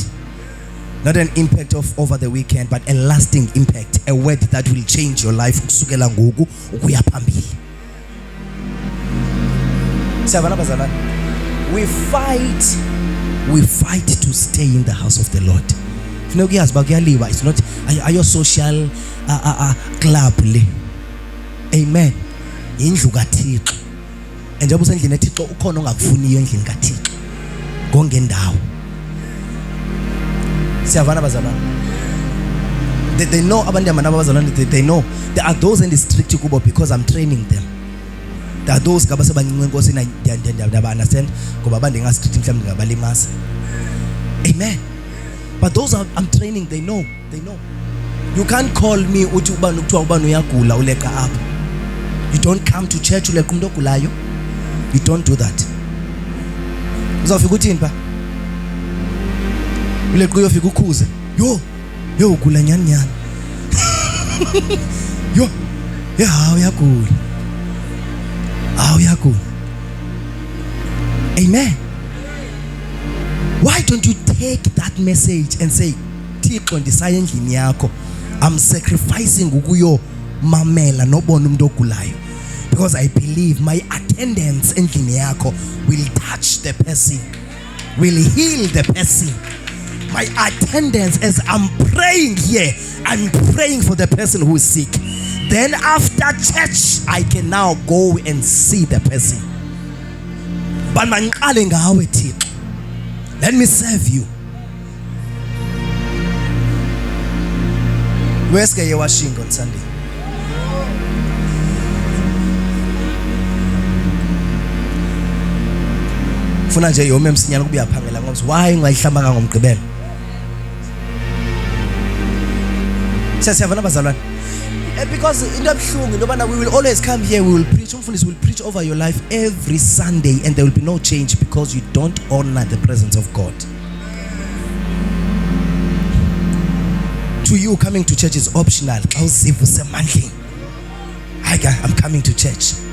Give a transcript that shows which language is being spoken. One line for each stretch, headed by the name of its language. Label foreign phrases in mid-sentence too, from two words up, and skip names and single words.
English: Not an impact of over the weekend, but a lasting impact. A word that will change your life.
Xhosa: Kusukela ngoku ukuya phambili.
English: We fight to stay in the house of the Lord. It's not a social club.
Xhosa: Amen. Indlu kaThixo. Njengoba usendlini eThixo ukhona ongakufuniyo endlini kaThixo. Konke ndawo. Siyavana bazalwane.
English: They know
Xhosa: abantu abazalwane,
English: they know there are those in the strict kubo because I'm training them. There are those
Xhosa: ngaba sebancinci enkosini ndiyaba understand ngoba abantu engastrict mhlawumbe ngabalimaza. Amen.
English: But those I'm training, they know. You can't call me
Xhosa: uthi ubani ukuthiwa ubani uyagula uleqa apha.
English: You don't come to church
Xhosa: uleqa umuntu ogulayo.
English: You don't do that.
Xhosa: Uzawufika uthini ba? Uleqa uyofika ukhuze. Yo ugula nyani. Yo, yeah, uyagula. Uyagula. Amen.
English: Why don't you take that message and say,
Xhosa: Thixo ndisaya endlini yakho,
English: I'm sacrificing
Xhosa: ukuyo mamela nobona umuntu ogulayo,
English: because I believe my attendance
Xhosa: endlini yakho
English: will touch the person, will heal the person. My attendance as I'm praying here, I'm praying for the person who is sick. Then after church, I can now go and see the person.
Xhosa: But mangiqale ngawe Thixo.
English: Let me serve you. Where's Gaye washing on Sunday?
Xhosa: Funa nje yome msinyana kubuya phangela ngoba why ngayihlamba ngomgqibelo. Siyavana bazalwane.
English: Because
Xhosa: into ebuhlungu into bana
English: we will always come here, we will preach. Umfundisi will preach over your life every Sunday and there will be no change because you don't honor the presence of God. To you, coming to church is optional. I'm coming to church.